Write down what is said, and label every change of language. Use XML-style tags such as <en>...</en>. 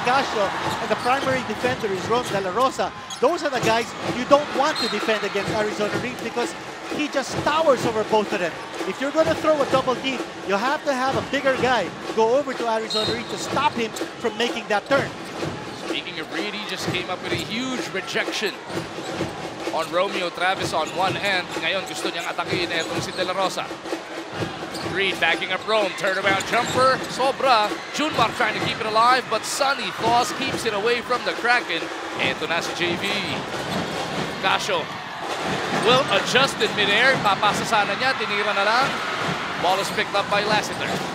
<en>Casio, and the primary defender is Ron De La Rosa. Those are the guys you don't want to defend against Arizona Reed because he just towers over both of them. If you're going to throw a double team, you have to have a bigger guy go over to Arizona Reed to stop him from making that turn. Speaking of Reed, he just came up with a huge rejection on Romeo Travis on one end.</en> <tl>Ngayon gusto niyang atakin itong si De La Rosa.</tl> <en>Reed backing up Rome, turnaround jumper, sobra. Junmar trying to keep it alive, but Sonny Thoss keeps it away from the Kraken.</en> <tl>Ito na si JV.</tl> <en>Casio will adjust in midair.</en> <tl>Papasa sana niya, tinira na lang.</tl> <en>Ball is picked up by Lassiter.</en>